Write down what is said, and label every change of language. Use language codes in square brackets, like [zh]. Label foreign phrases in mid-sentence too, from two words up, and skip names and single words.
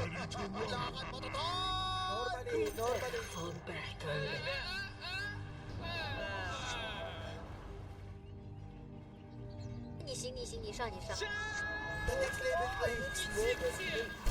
[tl] Kailangan mo to, tol! [en] Prepare for battle. [zh] 你行，你行，你上，你上。 [en] Next level play.